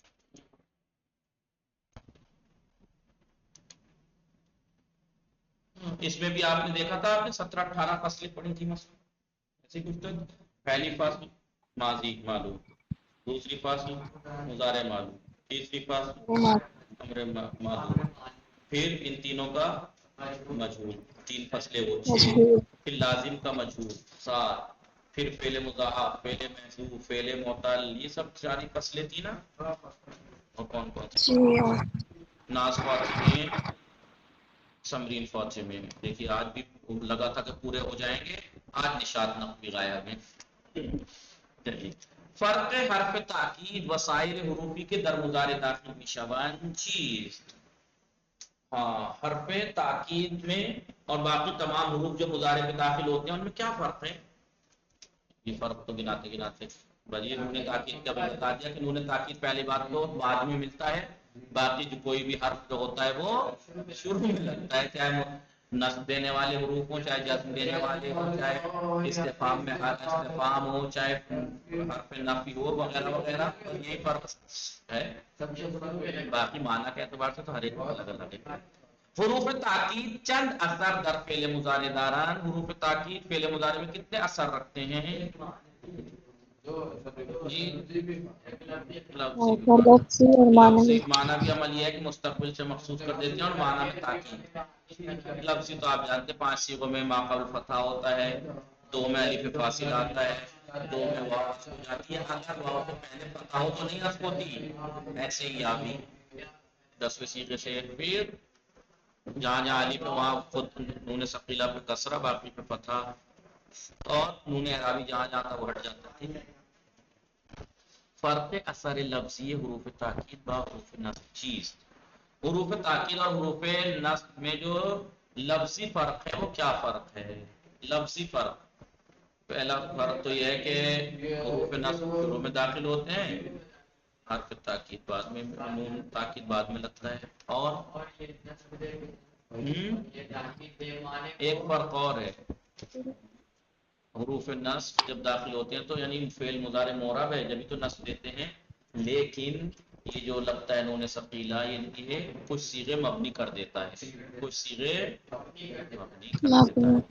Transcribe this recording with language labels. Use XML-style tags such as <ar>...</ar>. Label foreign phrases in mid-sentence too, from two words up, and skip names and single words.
<ur>اس میں بھی آپ نے دیکھا تھا، آپ نے 17-18 فصلیں پڑھی تھی مثلا، ایسے کچھ تو پہلی فصل ماضی معلوم، دوسری فصل مضارع معلوم، تیسری فصل امر معلوم، پھر ان تینوں کا مجہول، 3 فصلیں وہ 6، مشہور پھر لازم کا مجہول 7، پھر فعل مضاعف، فعل محذوف، فعل معتل، یہ سب ساری فصلیں تھی نا، اور کون کون سی؟ جی ناس فاطمے، سمرین فاطمے، دیکھیے آج بھی لگا تھا کہ پورے ہو جائیں گے، آج نشاط نقوی غائب ہیں۔</ur> <fa>چلیے، فرق حرف تاکید وسائر حروفی کے در مضارع داخل میشوند چیست؟</fa> <ur>ہاں، حرف تاکید میں اور باقی تمام حروف جو مضارع میں داخل ہوتے ہیں ان میں کیا فرق ہے؟ یہ فرق تو گناتے بھائی نون تاکید کا بتا دیا کہ نون تاکید پہلی بات تو بعد میں ملتا ہے، باقی جو کوئی بھی حرف جو ہوتا ہے وہ شروع میں لگتا ہے، چاہے نصب دینے والے حروف ہوں، چاہے جزم دینے والے ہوں، چاہے استفہام میں حرف استفہام ہو، چاہے حرف نفی ہو، وغیرہ وغیرہ، یہی فرق ہے۔ باقی معنی کے اعتبار سے تو ہر ایک الگ الگ ہے۔</ur> <fa>حروف تاکید چند اثر در فعل مضارع داران،</fa> <ur>حروف تاکید فعل مضارع میں کتنے اثر رکھتے ہیں؟ لفظی اور معنوی۔ لفظی معنی بھی عمل یہ ہے کہ مستقبل سے مخصوص کر دیتے ہیں، اور معنی میں تاکید۔ لفظی تو آپ جانتے 5 صیغوں میں ما قبل فتح ہوتا ہے، 2 میں الف فاصل آتا ہے، 2 میں واو ہو جاتی ہے، اگر واو سے پہلے فتح ہو تو نہیں نصب ہوتی، ایسے ہی یہاں بھی 10ویں صیغے سے، پھر جہاں الف وہاں خود نون ثقیلہ پہ کسرہ، باقی پہ فتح، اور نون اعرابی جہاں جاتا وہ ہٹ جاتا ہے۔</ur> <fa>فرق اثر لفظی حروف تاکید با حروف نصب چیز،</fa> <ur>حروف تاکید اور حروف نصب میں جو لفظی فرق ہے وہ کیا فرق ہے؟ لفظی فرق، پہلا فرق تو یہ ہے کہ حروف نصب شروع میں داخل ہوتے ہیں حرف تاکید بعد میں، نون تاکید بعد میں لگتا ہے. اور ایک فرق اور ہے، حروف نصب جب داخل ہوتے ہیں تو یعنی فعل مضارع معرب ہے جبھی تو نصب دیتے ہیں، لیکن یہ جو لگتا ہے نون ثقیلہ یہ کچھ صیغے مبنی کر دیتا ہے، کچھ صیغے مبنی کر دیتا ہے.</ur>